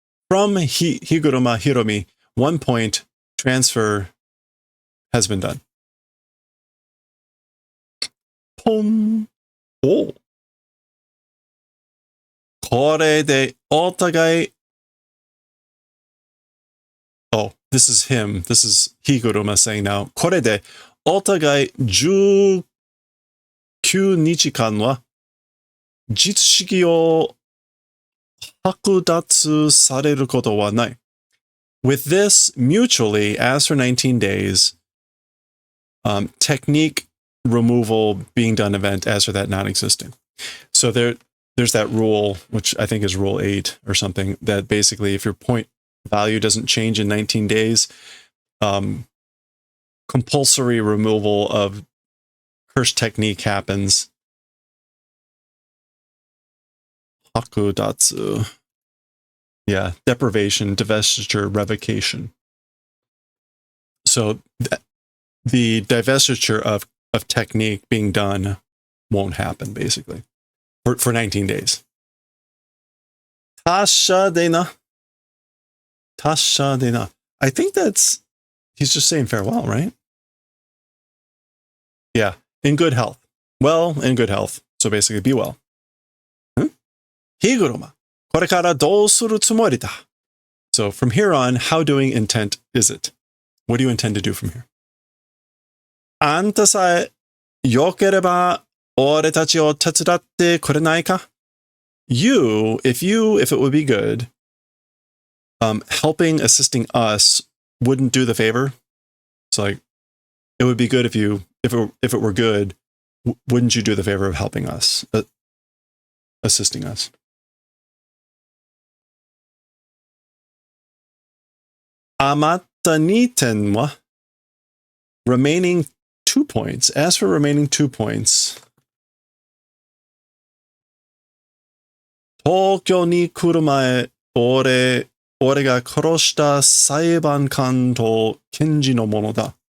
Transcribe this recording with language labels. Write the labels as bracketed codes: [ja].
[en] From Higuruma Hiromi, 1 point, transfer has been done. Pom. Oh. [ja] これでお互い [en] Oh, this is him. This is Higuruma saying now. [ja] これでお互い19日間は実式を剥奪されることはない. [en] With this, mutually, as for 19 days, technique removal being done event, as for that non-existing. So there's that rule, which I think is rule 8 or something, that basically if your point value doesn't change in 19 days, compulsory removal of curse technique happens. Hakudatsu. Yeah, deprivation, divestiture, revocation. So the divestiture of technique being done won't happen, basically, for 19 days. [ja] Tasha dena. Tasha dena. [en] I think he's just saying farewell, right? Yeah, in good health. Well, in good health. So basically, be well. Higuruma. [ja] これからどうするつもりだ? [en] So from here on, how doing intent is it? What do you intend to do from here? [ja] あんたさえ良ければ俺たちを手伝ってくれないか? [en] You, if it would be good, helping, assisting us wouldn't do the favor. So like, it would be good if it were good, wouldn't you do the favor of helping us, assisting us? [ja] 余った2点は [en] remaining 2 points. As for remaining 2 points, [ja] 東京に来る前、俺が殺した裁判官と検事のものだ.